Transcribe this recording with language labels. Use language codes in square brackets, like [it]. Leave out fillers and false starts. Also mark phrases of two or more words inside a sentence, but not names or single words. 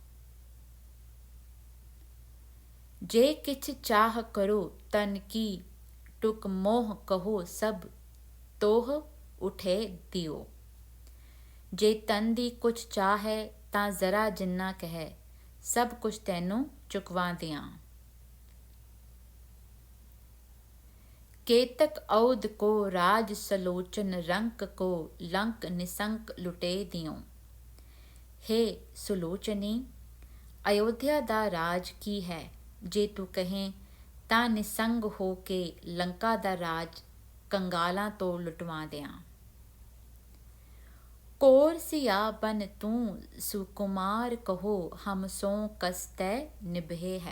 [pa] ਜੇ ਕਿਛ ਚਾਹ ਕਰੋ ਤਨ ਕੀ, ਟੁਕ ਮੋਹ ਕਹੋ ਸਭ ਤੋਹ ਉਠੇ ਦਿਓ। ਜੇ ਤਨ ਦੀ ਕੁਛ ਚਾਹ ਹੈ ਤਾਂ ਜ਼ਰਾ ਜਿੰਨਾ ਕਹਿ, ਸਭ ਕੁਛ ਤੈਨੂੰ ਚੁਕਵਾ ਦਿਆਂ। ਕੇਤਕ ਔਦ ਕੋ ਰਾਜ ਸਲੋਚਨ, ਰੰਕ ਕੋ ਲੰਕ ਨਿਸੰਕ ਲੁਟੇ ਦਿਯੋਂ। ਹੇ ਸੁਲੋਚਨੀ, ਅਯੋਧਿਆ ਦਾ ਰਾਜ ਕੀ ਹੈ, ਜੇ ਤੂੰ ਕਹੇਂ ਤਾਂ ਨਿਸੰਗ ਹੋ ਕੇ ਲੰਕਾ ਦਾ ਰਾਜ ਕੰਗਾਲਾਂ ਤੋਂ ਲੁਟਵਾ ਦਿਆਂ। ਕੋਰ ਸਿਆ ਬਨ ਤੂੰ ਸੁਕੁਮਾਰ, ਕਹੋ ਹਮ ਸੋ ਕਸ ਤੈ ਨਿਭੇ ਹੈ।